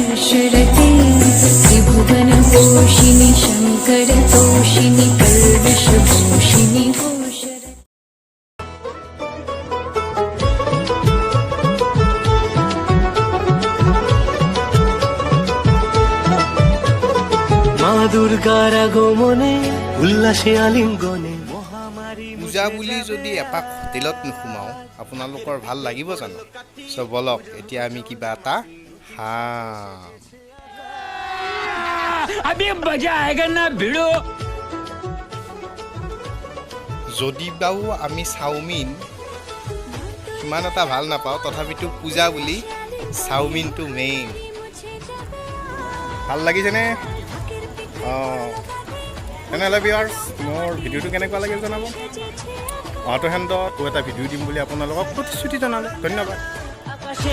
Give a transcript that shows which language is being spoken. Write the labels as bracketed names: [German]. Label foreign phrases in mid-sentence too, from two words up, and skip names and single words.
[Sanskrit] शरते त्रिभुवन पोषिणि शंकर तोषिणि कल्विषभूषिणि [Bangla] মা দুর্গার আগমনে উল্লাসে আলিঙ্গনে [Assamese] পূজা বুলি যদি এপাক হোটেলত নোসোমাওঁ আপোনালোকৰ ভাল লাগিব জানো চ' বলক এতিয়া আমি কিবা এটা খাম [Hindi] अभी मजा आएगा ना भिड़ो [Assamese] যদি বাৰু আমি চাওমিন সিমান এটা ভাল নাপাওঁ তথাপিতো পূজা বুলি চাওমিনটো মেইন ভাল লাগিছেনে অঁ তেনেহ'লে ভিউৱাৰ্ছ মোৰ ভিডিঅ'টো কেনেকুৱা লাগিল জনাব অহাটো হেণ্ডত এটা ভিডিঅ' দিম বুলি আপোনালোকক প্ৰতিশ্ৰুতি জনালোঁ ধন্যবাদ